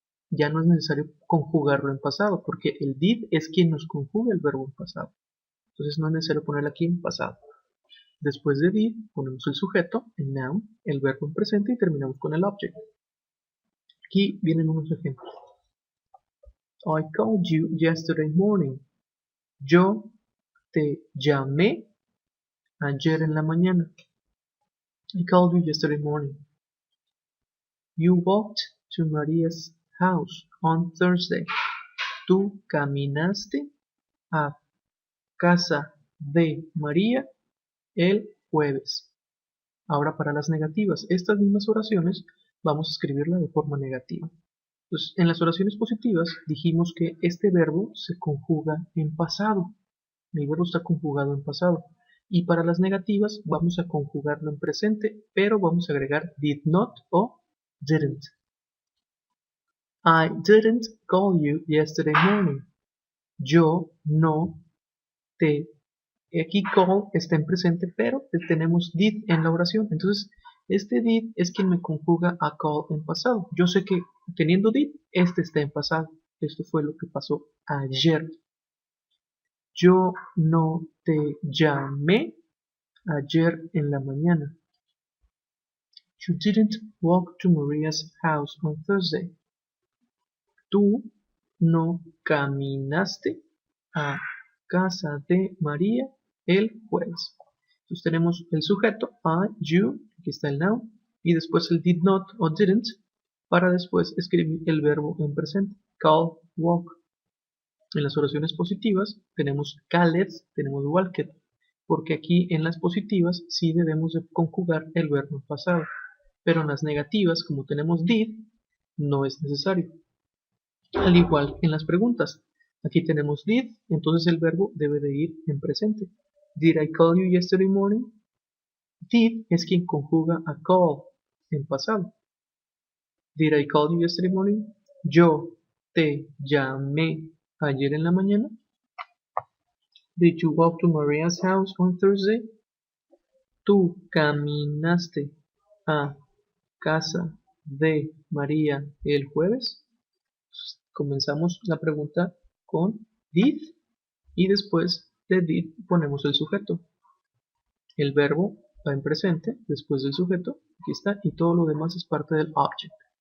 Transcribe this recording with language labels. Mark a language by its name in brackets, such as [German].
[Spanish] Ya no es necesario conjugarlo en pasado, porque el did es quien nos conjuga el verbo en pasado. Entonces no es necesario ponerlo aquí en pasado. Después de did, ponemos el sujeto, el noun, el verbo en presente y terminamos con el object. Aquí vienen unos ejemplos. [English] I called you yesterday morning. [Spanish] Yo te llamé ayer en la mañana. [English] I called you yesterday morning. You walked to Maria's house on Thursday. [Spanish] Tú caminaste a casa de María el jueves. Ahora para las negativas, estas mismas oraciones vamos a escribirla de forma negativa. Entonces, en las oraciones positivas dijimos que este verbo se conjuga en pasado. El verbo está conjugado en pasado. Y para las negativas vamos a conjugarlo en presente, pero vamos a agregar did not o didn't. [English] I didn't call you yesterday morning. [Spanish] Yo no te... Aquí call está en presente, pero tenemos did en la oración. Entonces, este did es quien me conjuga a call en pasado. Yo sé que teniendo did, este está en pasado. Esto fue lo que pasó ayer. Yo no te llamé ayer en la mañana. [English] You didn't walk to Maria's house on Thursday. [Spanish] Tú no caminaste a casa de María el jueves. Entonces tenemos el sujeto, I, you, aquí está el noun, y después el did not o didn't, para después escribir el verbo en presente, call, walk. En las oraciones positivas tenemos called, tenemos walked, porque aquí en las positivas sí debemos de conjugar el verbo en pasado, pero en las negativas, como tenemos did, no es necesario. Al igual que en las preguntas, aquí tenemos did, entonces el verbo debe de ir en presente. [English] Did I call you yesterday morning? [Spanish] Did es quien conjuga a call en pasado. [English] Did I call you yesterday morning? [Spanish] Yo te llamé ayer en la mañana. [English] Did you walk to Maria's house on Thursday? [Spanish] Tú caminaste a casa de María el jueves. Comenzamos la pregunta con did y después de did ponemos el sujeto. El verbo va en presente después del sujeto, aquí está, y todo lo demás es parte del object.